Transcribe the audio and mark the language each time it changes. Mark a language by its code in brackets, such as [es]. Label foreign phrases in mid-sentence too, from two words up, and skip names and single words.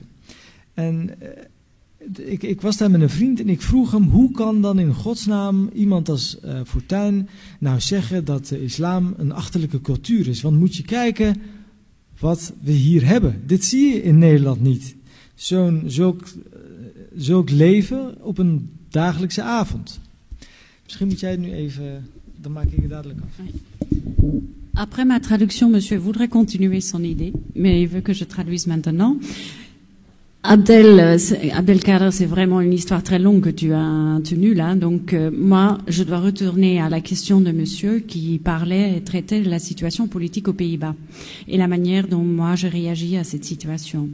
[nl] En ik was daar met een vriend en ik vroeg hem, hoe kan dan in godsnaam iemand als Fortuyn nou zeggen dat de islam een achterlijke cultuur is? Want moet je kijken wat we hier hebben. Dit zie je in Nederland niet. Zulk leven op een dagelijkse avond. Misschien moet jij het nu even, dan maak ik het dadelijk af. [fr] Après ma traduction, monsieur voudrait continuer son idée, mais il veut que je traduise maintenant. Abdelkader, c'est vraiment une histoire très longue que tu as tenue là. Donc moi, je dois retourner à la question de monsieur qui parlait et traitait de la situation politique aux Pays-Bas et la manière dont moi je réagis à cette situation.